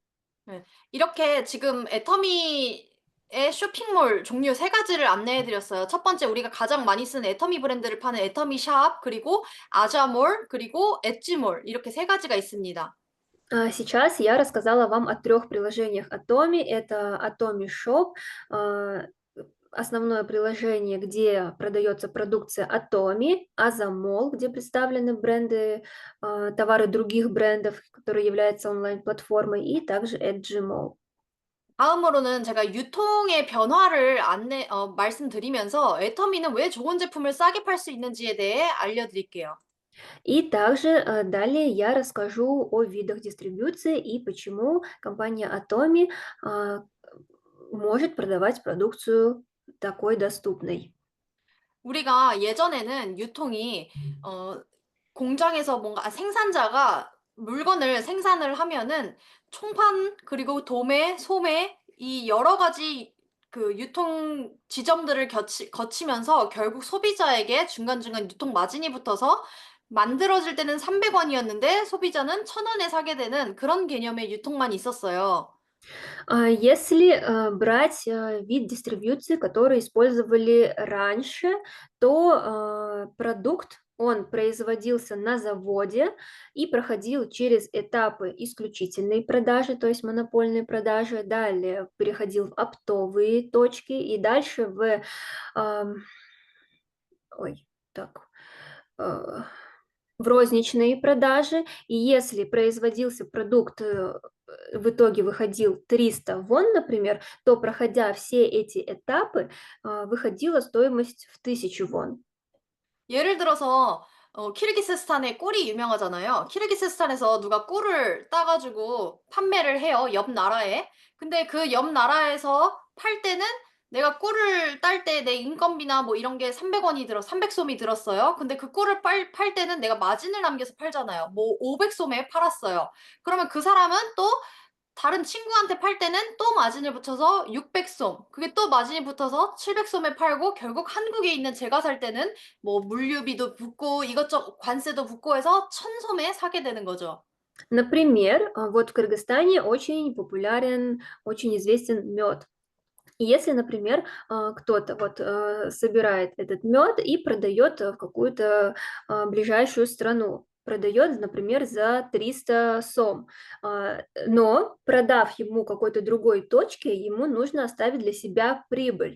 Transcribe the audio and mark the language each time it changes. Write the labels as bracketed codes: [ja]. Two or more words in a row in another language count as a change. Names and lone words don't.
[ko] 네. 이렇게 지금 애터미의 쇼핑몰 종류 세 가지를 안내해 드렸어요. 첫 번째 우리가 가장 많이 쓰는 애터미 브랜드를 파는 애터미 샵, 그리고 아자몰, 그리고 엣지몰 이렇게 세 가지가 있습니다. [ru] Сейчас я рассказала вам о трех приложениях Atomy. Это Atomy Shop, а, основное приложение, где продается продукция Atomy, Azamol, где представлены бренды, товары других брендов, которые являются онлайн-платформой, и также Edgymall. [ko] 다음으로는 제가 유통의 변화를 말씀드리면서 애터미는 왜 좋은 제품을 싸게 팔 수 있는지에 대해 알려드릴게요. [ru] И также далее я расскажу о видах дистрибьюции и почему компания Atomy а, может продавать продукцию такой доступной. [ko] 우리가 예전에는 유통이 어 공장에서 뭔가 생산자가 물건을 생산을 하면은 총판 그리고 도매, 소매 이 여러 가지 그 유통 지점들을 거치면서 결국 소비자에게 중간중간 유통 마진이 붙어서 만들어질 때는 300 원이었는데 소비자는 1,000 원에 사게 되는 그런 개념의 유통만 있었어요. [ru] Если брать вид дистрибьюции, который использовали раньше, то продукт, он производился на заводе и проходил через этапы исключительной продажи, то есть монопольной продажи, далее переходил в оптовые точки и дальше ам, ой, так, э, в розничные продажи. И если производился продукт, в итоге выходил 300 вон, например, то, проходя все эти этапы, выходила стоимость в 1000 вон. [ko] 예를 들어서 키르기스스탄의 꿀이 유명하잖아요. 키르기스스탄에서 누가 꿀을 따 가지고 판매를 해요, 옆 나라에. 근데 그 옆 나라에서 팔 때는 내가 꿀을 딸 때 내 인건비나 뭐 이런 게 300 원이 300 솜이 들었어요. 근데 그 꿀을 팔 때는 내가 마진을 남겨서 팔잖아요. 뭐 500 솜에 팔았어요. 그러면 그 사람은 또 다른 친구한테 팔 때는 또 마진을 붙여서 600솜, 그게 또 마진이 붙어서 700솜에 팔고 결국 한국에 있는 제가 살 때는 뭐 물류비도 붙고 이것저것 관세도 붙고 해서 1000솜에 사게 되는 거죠. [ru] Например, вот в Кыргызстане очень популярен, очень известен мед. И если, например, кто-то вот собирает этот мед и продает в какую-то ближайшую страну, продает, например, за 300 сом, но продав ему какой-то другой точке, ему нужно оставить для себя прибыль.